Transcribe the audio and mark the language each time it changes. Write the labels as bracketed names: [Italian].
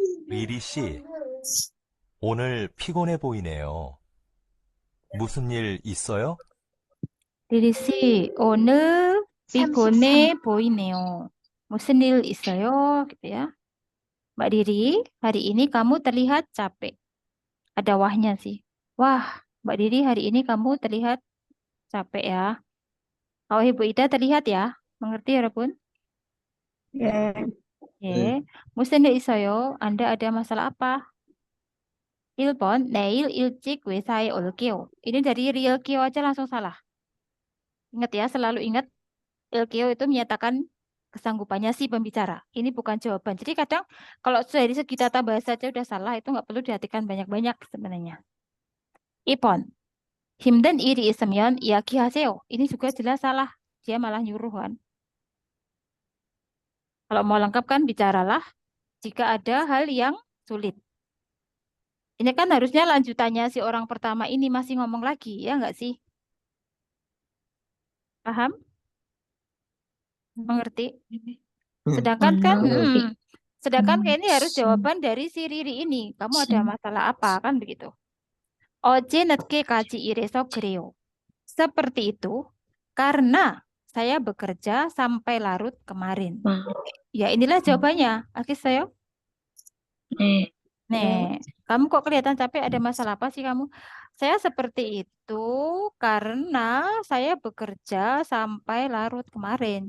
[Korean] 리리 씨, 오늘 피곤해 보이네요. 무슨 일 있어요? 리리 씨, 오늘 피곤해 보이네요. 무슨 일 있어요? [Indonesian] Gitu ya. Mbak Diri, hari ini kamu terlihat capek. Ada wahnya sih. Wah, Mbak Diri, hari ini kamu terlihat capek ya. Oh, Ibu Ida terlihat ya. Mengerti ya, Bun? [Korean] 예. 무슨 일 있어요? [Indonesian] Anda ada masalah apa? [Korean] 1번, 내일 일찍 회사에 올게요. [Indonesian] Ini dari 릴게요 aja langsung salah. Ingat ya, selalu ingat 릴게요 itu menyatakan kesanggupannya si pembicara. Ini bukan jawaban. Jadi kadang kalau dari segi tata bahasa aja udah salah, itu nggak perlu diartikan banyak-banyak sebenarnya. [Korean] 2번, 힘든 일이 있으면 이야기하세요. [Indonesian] Ini juga jelas salah. Dia malah nyuruh kan. Kalau mau lengkap kan bicaralah jika ada hal yang sulit. Ini kan harusnya lanjutannya si orang pertama ini masih ngomong lagi, ya nggak sih? Paham? Mengerti? Sedangkan kan, sedangkan kayak ini harus jawaban dari si Riri ini. Kamu ada masalah apa kan begitu? [Korean] 어제 늦게까지 일해서 그래요. [Indonesian] Seperti itu karena saya bekerja sampai larut kemarin. Ya inilah jawabannya. [Korean] 알겠어요? [Indonesian] Nih, kamu kok kelihatan capek? Ada masalah apa sih kamu? Saya seperti itu karena saya bekerja sampai larut kemarin.